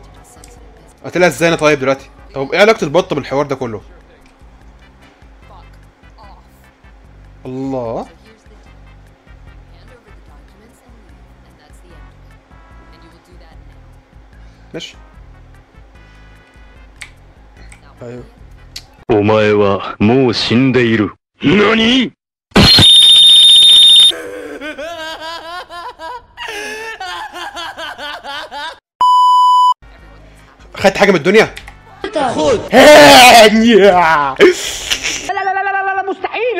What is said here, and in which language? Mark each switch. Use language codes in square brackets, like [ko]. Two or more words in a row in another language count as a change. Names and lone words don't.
[ar] قتلها ازاي انا طيب دلوقتي؟ طب ايه علاقه البطه بالحوار ده كله؟ الله. ماشي. ايوه. [ja] お前はもう死んでいる。何？ [ar] خدت حاجه من الدنيا؟ خد. لا مستحيل.